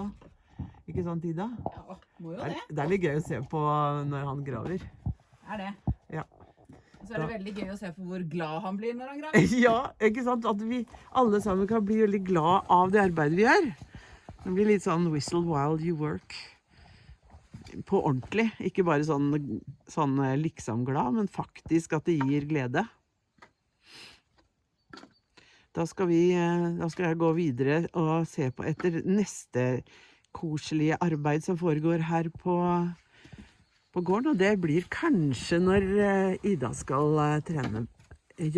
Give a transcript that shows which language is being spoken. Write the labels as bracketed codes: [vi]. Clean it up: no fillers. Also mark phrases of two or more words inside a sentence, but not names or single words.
[no] Ikke sant, Ida? Ja, må jo det. Det er litt gøy å se på når han graver. Er det? Ja. Og så er det veldig gøy å se på hvor glad han blir når han graver. Ja, ikke sant? At vi alle sammen kan bli veldig glad av det arbeidet vi gjør. Det blir litt sånn [en] whistle while you work. [no] På ordentlig. Ikke bare sånn liksom glad, men faktisk at det gir glede. Da skal jeg gå videre og se på etter neste koselige arbeid som foregår her på gården, og det blir kanskje når Ida skal trene Jøndar.